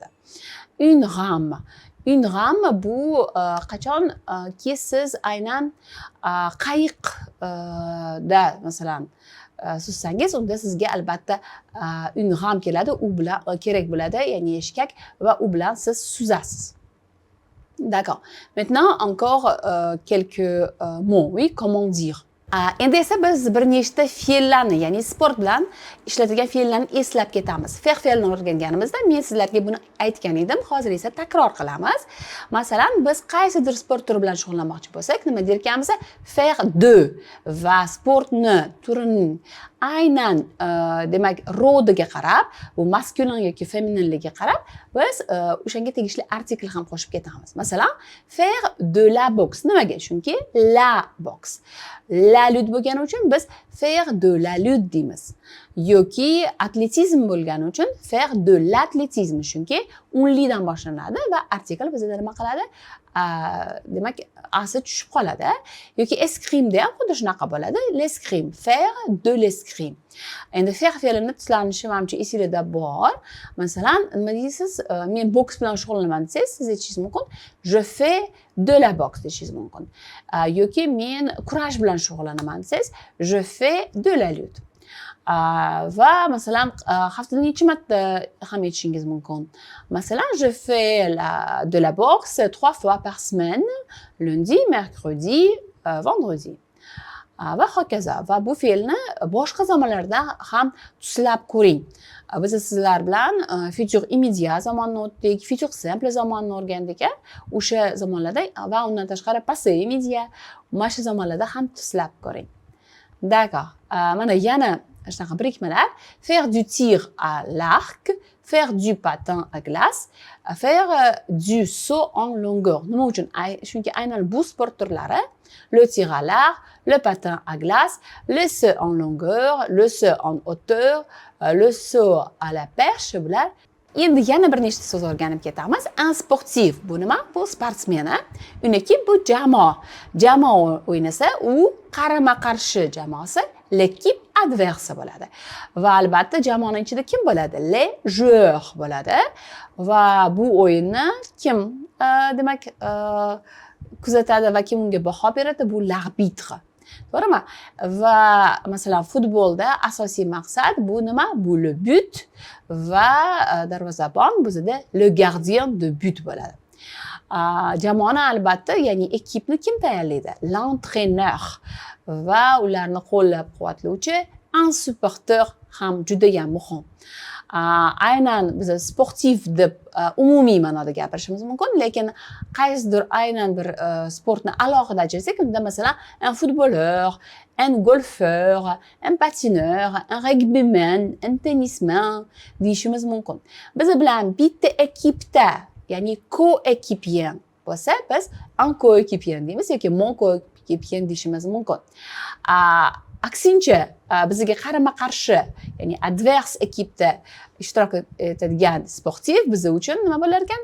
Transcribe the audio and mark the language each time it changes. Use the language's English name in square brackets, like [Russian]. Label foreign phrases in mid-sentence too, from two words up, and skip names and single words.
[French] Une rame [Uzbek] bu qachonki siz aynan qayiqda masalan suzsangiz, unda sizga albatta [French] une rame [Uzbek] keladi, u bilan kerak bo'ladi, ya'ni eshkak va u bilan siz suzasiz. [French] D'accord. Maintenant, encore quelques mots. Oui, comment dire? [Uzbek] Endi esa biz bir nechta fe'llarni, ya'ni sport bilan ishlatilgan fe'llarni eslab ketamiz. Fe'lni o'rganganimizda men sizlarga buni aytgan edim, hozir esa takror qilamiz. Masalan, biz qaysidir sport turi bilan shug'ullanmoqchi bo'lsak, nima derkanmiz? [French] Faire de [Uzbek] va sportni turining aynan demak rodiga qarab, bu maskulin yoki feminинligiga qarab, biz o'shanga tegishli artikl ham qo'shib ketamiz. Masalan, [French] faire de la boxe. [Uzbek] Nimaga? Chunki [French] la boxe. La lutte [Uzbek] bo'lgani uchun biz [French] faire de la lutte [Uzbek] deymiz. Yoki atletizm bo'lgani uchun [French] faire de l'atletisme. [Uzbek] Chunki unlidan boshlanadi va artikl bizda nima qiladi? Demak, asi tushib qoladi. Yoki eskrime ham xuddi shunaqa bo'ladi. [French] L'eskrime, faire de l'eskrime. [Uzbek] Endi faire fe'lini tislanishi menimcha esingizda bor. Masalan, nima deysiz? Men boks bilan shug'ullanaman desangiz, siz aytishingiz mumkin. [French] Je fais de la boxe [Uzbek] deyishingiz mumkin. Yoki men kurash bilan shug'ullanaman desangiz, [French] je fais de la lutte. [Uzbek] Va masalan haftada necha marta ham aytishingiz mumkin. Masalan, [French] je fais de la boxe 3 fois par semaine, lundi, mercredi, vendredi. [Uzbek] Va hokazo. Va bu fe'lni boshqa zamonlarda ham tuslab ko'ring. Biz sizlar bilan [French] futur immédiat [Uzbek] zamonini o'tdik, [French] futur simple [Uzbek] zamonini o'rgandik. O'sha zamonlarda va undan tashqari [French] passé immédiat, [Uzbek] mana shu zamonlarda ham tuslab ko'ring. D'accord. Mana yana shunaqa birikmalar: [French] faire du tir à l'arc, faire du patin à glace, faire du saut en longueur. [Uzbek] Nima uchun? Chunki aynan bu sport turlari, [French] le tir à l'arc, le patin à glace, le saut en longueur, le saut en hauteur, le saut à la perche bular. [Uzbek] Endi yana bir nechta so'z o'rganib ketamiz. [French] Un sportif [Uzbek] bu nima? Bu sportsmen. [French] Une équipe [Uzbek] bu jamoa. Jamoa o'ynasa, u qarama-qarshi jamoasi, [French] l'équipe adverse [Uzbek] bo'ladi. Va albatta jamoaning ichida kim bo'ladi? [French] Les joueurs [Uzbek] bo'ladi. Va bu o'yinni kim demak kuzatadi va kim unga baho beradi? Bu l'arbitre. To'g'rimi? Va masalan futbolda asosiy maqsad bu nima? Bu [French] le but [Uzbek] va darvozabon bizda [French] le gardien de but [Uzbek] bo'ladi. Jamoani albatta, ya'ni ekipni kim tayyorlaydi? L'entraîneur va ularni qo'llab-quvvatlovchi [French] un supporter [Uzbek] ham judayam muhim. Aynan biz sportiv deb umumiy ma'noda gapirishimiz mumkin, lekin qaysidir aynan bir sportni alohida ajratsak, unda masalan [French] un footballeur, un golfeur, un patineur, un rugbyman, un tennisman [Uzbek] deyishimiz mumkin. Biz bilan bitta ekipda, ya'ni co-ekipyen bo'lsa, biz [French] un co-ekipyen [Uzbek] deymiz yoki [French] mon co-ekipyen [Uzbek] deyishimiz mumkin. Aksincha, bizga qarama-qarshi, ya'ni [French] advers ekipda [Uzbek] ishtirok etadigan sportiv biz uchun nima bo'lar ekan?